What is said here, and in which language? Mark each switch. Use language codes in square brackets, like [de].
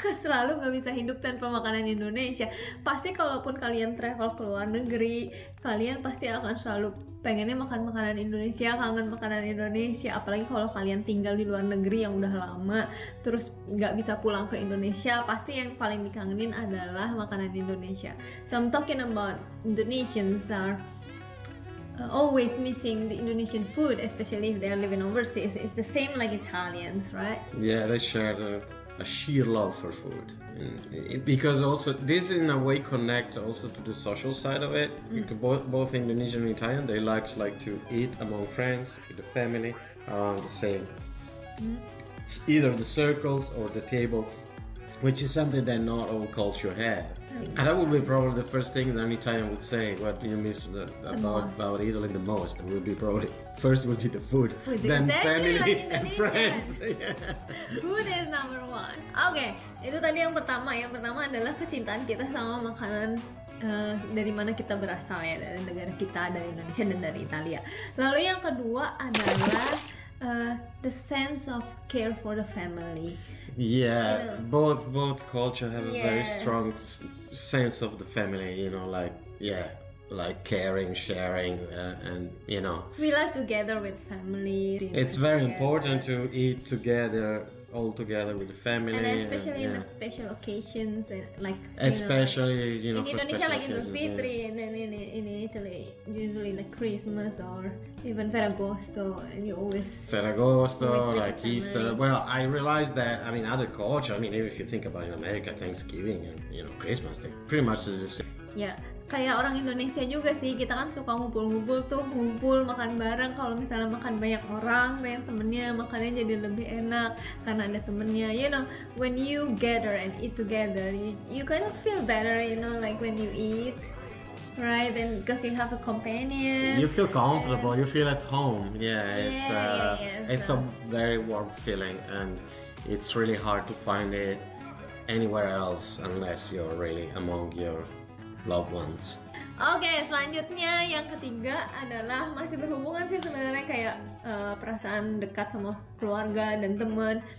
[id] Selalu nggak bisa hidup tanpa makanan Indonesia. Pasti kalaupun kalian travel ke luar negeri, kalian pasti akan selalu pengennya makan makanan Indonesia, kangen makanan Indonesia. Apalagi kalau kalian tinggal di luar negeri yang udah lama, terus nggak bisa pulang ke Indonesia, pasti yang paling dikangenin adalah makanan Indonesia. [en] So I'm talking about Indonesians are always missing the Indonesian food, especially if they're living overseas. It's the same like Italians, right? Yeah, they share a sheer love for food, because also this in a way connect also to the social side of it. Because both Indonesian and Italian, they like to eat among friends, with the family, around the same, either the circles or the table, which is something that not all culture have. And that would be probably the first thing that an Italian would say. What do you miss about Italy the most? It would be probably first would be the food, then family like and friends. Food is number one. [id] Oke, itu tadi yang pertama. Yang pertama adalah kecintaan kita sama makanan dari mana kita berasal ya, dari negara kita, dari Indonesia dan dari Italia. Lalu yang kedua adalah [en] the sense of care for the family. Yeah, both culture have a very strong sense of the family, like caring, sharing, and we like to gather with family. It's very important to eat together, all together with the family, and especially in the special occasions, like especially in Indonesia like in Idul Fitri, and then in Italy usually like Christmas or even Ferragosto, and you always Ferragosto, like Easter. Well, I realized that other culture. Even if you think about in America, Thanksgiving and Christmas, they pretty much do the same. [id] Ya, kayak orang Indonesia juga sih, kita kan suka ngumpul makan bareng. Kalau misalnya makan banyak orang, banyak temennya, makannya jadi lebih enak karena ada temennya. [en] When you gather and eat together, you kind of feel better, like when you eat, right? And because you have a companion, you feel comfortable, you feel at home. It's a very warm feeling, and it's really hard to find it anywhere else unless you're really among your loved ones. [id] Oke, selanjutnya yang ketiga adalah masih berhubungan sih sebenarnya, kayak perasaan dekat sama keluarga dan teman.